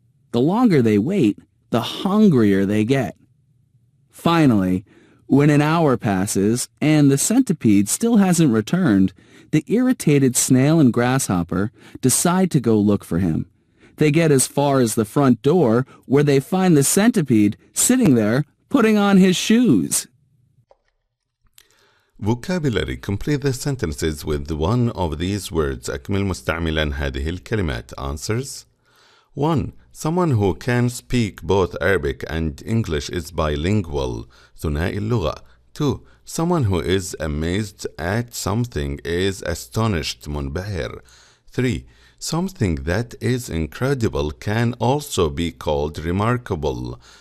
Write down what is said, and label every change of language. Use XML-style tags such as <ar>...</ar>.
<en>The longer they wait, the hungrier they get. Finally, when an hour passes and the centipede still hasn't returned, the irritated snail and grasshopper decide to go look for him. They get as far as the front door, where they find the centipede sitting there putting on his shoes. Vocabulary. Complete the sentences with one of these words.</en> <ar>أكمل مستعملا هذه الكلمات.</ar> <en>Answers. 1. Someone who can speak both Arabic and English is bilingual.</en> <ar>ثنائي اللغة. 2.</ar> <en>Someone who is amazed at something is astonished.</en> <ar>منبهر. 3.</ar> <en>Something that is incredible can also be called remarkable.</en>